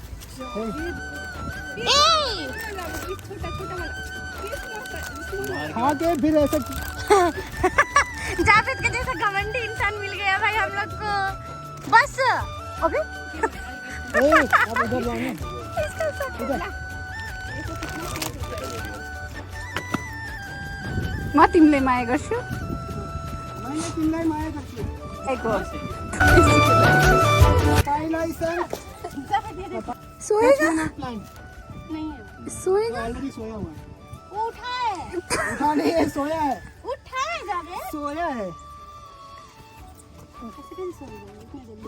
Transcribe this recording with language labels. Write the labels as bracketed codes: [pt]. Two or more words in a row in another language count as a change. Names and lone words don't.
[hi] हाँ के फिर ऐसा जावेद के जैसा घमंडी इंसान मिल गया भाई हम लोग को। बस अभी आप उधर जाओ ना। [ne] म तिमीले माया गर्छु। मैले तिमीलाई माया गर्छु। [hi] सोएगा नहीं है, सोएगा ऑलरेडी सोया हुआ है। वो उठा है, उठा नहीं है, सोया है। उठा है जावेद। सोया है। कैसे कैसे सोएगा इतनी जल्दी?